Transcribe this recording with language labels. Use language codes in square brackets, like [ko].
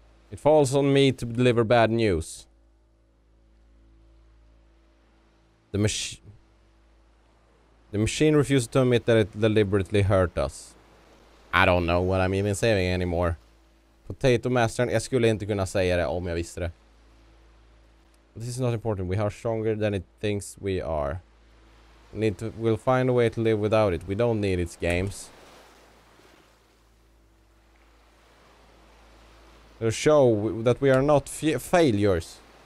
[en] It falls on me to deliver bad news. The machine refuses to admit that it deliberately hurt us. I don't know what I'm even saying anymore. [sv] Potato Mastern, jag skulle inte kunna säga det om jag visste det. [en] This is not important. We are stronger than it thinks we are. We'll find a way to live without it. We don't need its games. It'll show that we are not failures.